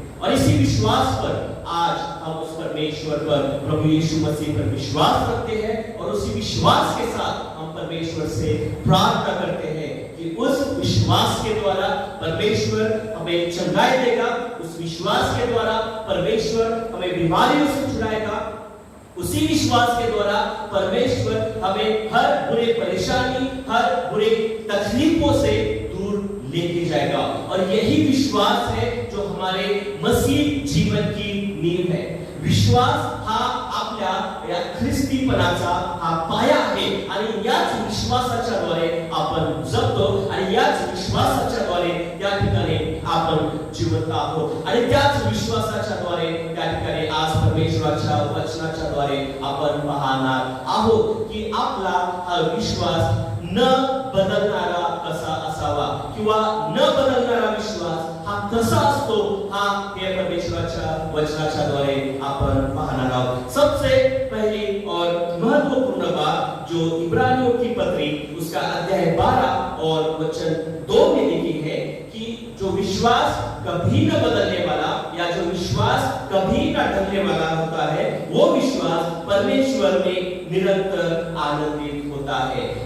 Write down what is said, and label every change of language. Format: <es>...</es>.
<hi>और इसी विश्वास पर आज हम उस परमेश्वर पर, प्रभु यीशु मसीह पर विश्वास रखते हैं और उसी विश्वास के साथ हम परमेश्वर से प्रार्थना करते हैं कि उस विश्वास के द्वारा परमेश्वर हमें चंगाई देगा, उस विश्वास के द्वारा परमेश्वर हमें बीमारियों से छुड़ाएगा, उसी विश्वास के द्वारा परमेश्वर हमें हर बुरे परेशानी, हर बुरे तकलीफों से दूर लेके जाएगा। और यही विश्वास है जो हमारे मसीह जीवन की नींव है।</hi> <mr>विश्वास हा आपल्या या ख्रिस्तीपणाचा हा पाया आहे आणि याच विश्वासाच्याद्वारे आपण जगतो आणि याच विश्वासाच्याद्वारे त्या ठिकाणी आपण जिवंत आहोत आणि त्याच विश्वासाच्याद्वारे त्या ठिकाणी आज परमेश्वराच्या वचनाच्याद्वारे आपण पाहणार आहोत की आपला हा विश्वास न बदलणारा कसा असावा किंवा न बदलणारा विश्वास हा कसा असतो, हा हे परमेश्वराच्या वचनाच्याद्वारे आपण पाहणार आहोत।</mr> <hi>सबसे पहली और महत्वपूर्ण बात जो इब्रानियों की पत्री उसका अध्याय 12 और वचन 2 में लिखी है कि जो विश्वास कभी न बदलने वाला या जो विश्वास कभी न ढलने वाला होता है, वो विश्वास परमेश्वर में निरंतर आनंदित होता है।</hi>